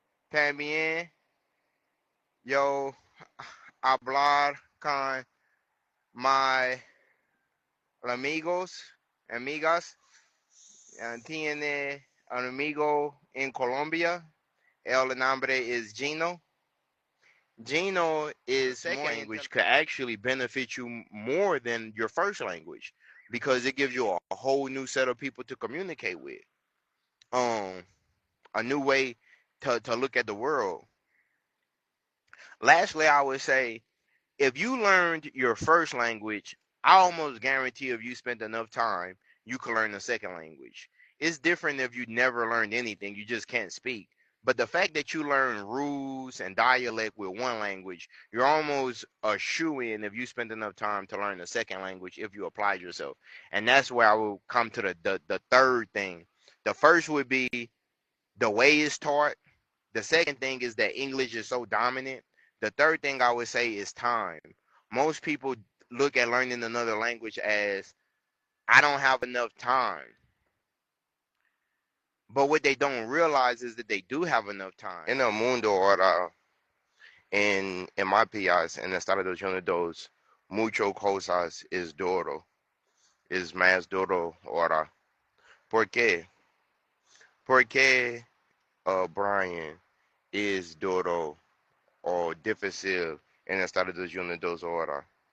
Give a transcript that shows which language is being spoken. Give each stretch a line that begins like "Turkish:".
Spanish: También yo hablar con mis amigos, amigas. Tiene un amigo en Colombia. El nombre es Gino.
English: Gino is second language could actually benefit you more than your first language because it gives you a whole new set of people to communicate with. Um, a new way to look at the world. Lastly, I would say if you learned your first language, I almost guarantee if you spent enough time, you could learn the second language. It's different if you never learned anything, you just can't speak. But the fact that you learn rules and dialect with one language, you're almost a shoe-in if you spend enough time to learn the second language if you applied yourself. And that's where I will come to the third thing. The first would be the way it's taught. The second thing is that English is so dominant. The third thing I would say is time. Most people look at learning another language as I don't have enough time. But what they don't realize is that they do have enough time.
Spanish: En el mundo ahora, en my país, en Estados Unidos, mucho cosas es duro. Es más duro ahora. ¿Por qué? Porque, Brian, is duro o difícil en Estados Unidos ahora?